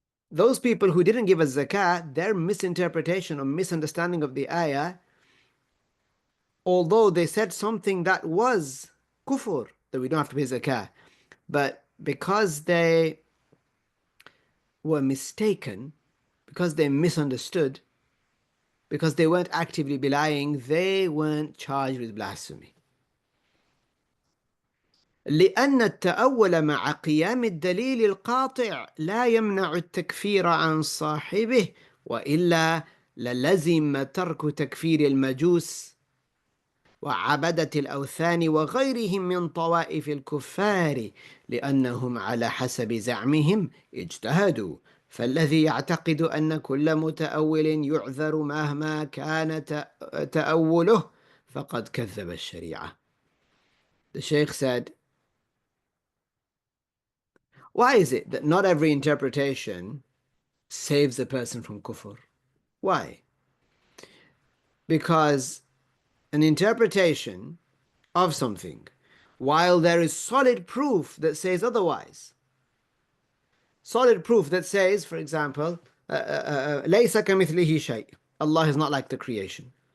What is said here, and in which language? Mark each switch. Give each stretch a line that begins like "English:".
English: Those people who didn't give a zakah, their misinterpretation or misunderstanding of the ayah, although they said something that was kufr, that we don't have to pay zakah, but because they were mistaken, because they misunderstood, because they weren't actively belying, they weren't charged with blasphemy.
Arabic: لأن التأول مع قيام الدليل القاطع لا يمنع التكفير عن صاحبه وإلا للزم ترك تكفير المجوس وعبدة الأوثان وغيرهم من طوائف الكفار لأنهم على حسب زعمهم اجتهدوا فالذي يعتقد أن كل متأول يعذر مهما كان تأوله فقد كذب الشريعة.
English: The Shaykh said, why is it that not every interpretation saves a person from kufr? Why? Because an interpretation of something, while there is solid proof that says otherwise, solid proof that says, for example,
Arabic: لَيْسَ كَمِثْلِهِ شَيْءٍ,
English: Allah is not like the creation.